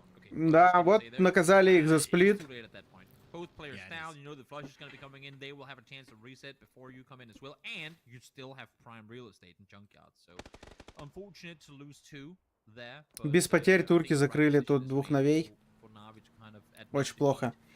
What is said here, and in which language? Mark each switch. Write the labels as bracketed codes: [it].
[ru] Да, вот наказали их за сплит. [en] Both players down, you know the flush is going to be coming in. They will have a chance to reset before you come in as well, and you still have prime real estate in junkyard. So, unfortunate to lose two there. [ru] Без потерь турки закрыли тут двух новей. Очень плохо.